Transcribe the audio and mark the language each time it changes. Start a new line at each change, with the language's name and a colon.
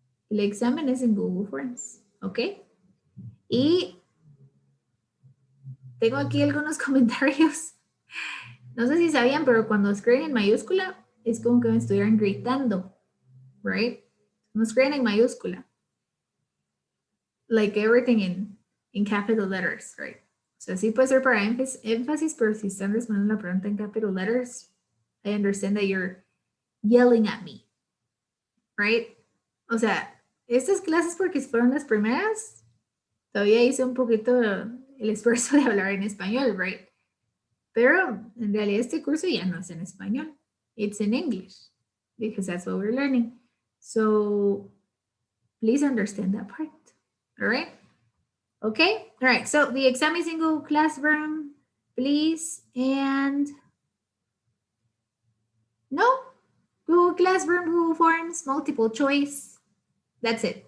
Spanish: El examen es en Google Forms, ¿ok? Y tengo aquí algunos comentarios. No sé si sabían, pero cuando escriben en mayúscula es como que me estuvieran gritando, right? No escriben en mayúscula.
English: Like everything in capital letters, right?
Spanish: O sea, sí puede ser para énfasis, pero si están respondiendo la pregunta en capital letters, I understand that you're yelling at me, right? O sea, estas clases porque fueron las primeras, todavía hice un poquito el esfuerzo de hablar en español, right? Pero en realidad este curso ya no es en español.
English: It's in English because that's what we're learning. So please understand that part. All right. Okay. All right. So the exam is in Google Classroom, please. And no, Google Classroom, Google Forms, multiple choice. That's it.